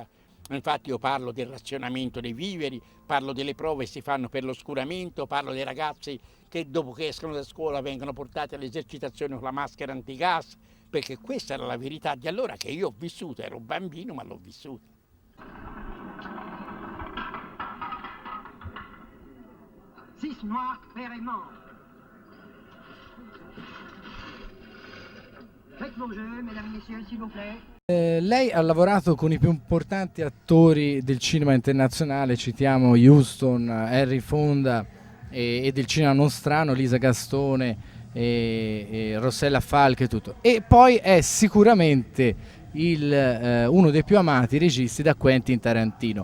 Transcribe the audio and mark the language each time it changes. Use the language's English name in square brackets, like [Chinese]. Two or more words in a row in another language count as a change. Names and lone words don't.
[Italian] Infatti io parlo del razionamento dei viveri, parlo delle prove che si fanno per l'oscuramento, parlo dei ragazzi che dopo che escono da scuola vengono portati all'esercitazione con la maschera antigas, perché questa era la verità di allora che io ho vissuto, ero bambino ma l'ho vissuta. [French] Six mois, père est mort. Faites vos jeux, mesdames et messieurs, s'il vous plaît. [Italian] Lei ha lavorato con i più importanti attori del cinema internazionale, citiamo Huston, Henry Fonda e del cinema nostrano, Lisa Gastone e Rossella Falk e tutto. E poi è sicuramente uno dei più amati registi da Quentin Tarantino.